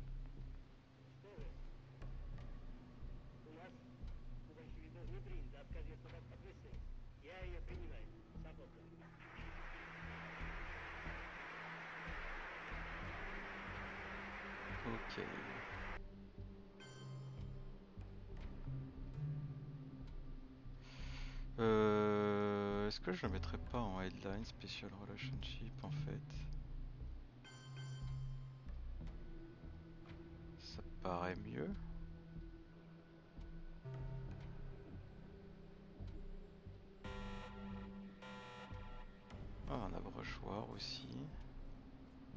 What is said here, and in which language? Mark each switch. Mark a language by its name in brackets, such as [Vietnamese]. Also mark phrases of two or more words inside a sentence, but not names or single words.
[Russian] Что вы? У нас, у большевиков, не принято отказываться от ответственности. Я ее принимаю. Сапока. [French] Ok. Est-ce que je le mettrais pas en [English] headline special relationship [French] en fait? Ça paraît mieux. Ah, un abrochoir aussi.